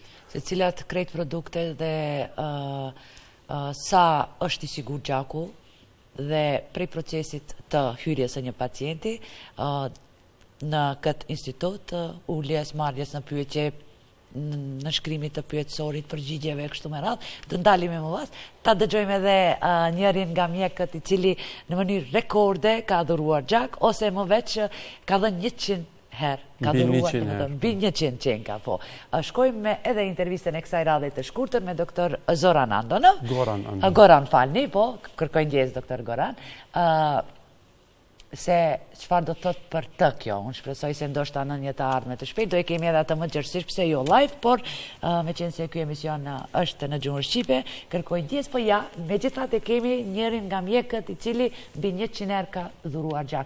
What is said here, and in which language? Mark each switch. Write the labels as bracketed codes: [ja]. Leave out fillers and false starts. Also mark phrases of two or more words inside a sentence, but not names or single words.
[sq] Se cilat krejt produkte dhe sa është i sigurt gjaku dhe prej procesit të hyrjes së një pacienti në këtë institut, uljes, marrjes në pyetje, në shkrimit të pyetësorit, përgjigjeve kështu me radhë, të ndalemi më pas, ta dëgjojmë edhe njërin nga mjekët i cili në mënyrë rekorde ka dhuruar gjak, ose më veç ka dhënë 100 herë, ka dhuruar mbi 100 qenka, po. Shkojmë me edhe intervistën e kësaj radhe të shkurtër me doktor Zoran Ando, no? Goran Ando. Goran, falni, po, kërkoj ndjes doktor Goran. se çfarë do të thotë për të kjo. Unë shpresoj se ndoshta në një të ardhme të shpejt do e kemi edhe atë më gjërësisht, pse jo live, por me qenë se ky emision është në gjuhën shqipe, kërkoj ndjes, po ja, megjithatë kemi njërin nga mjekët i cili mbi 100 herë ka dhuruar gjak.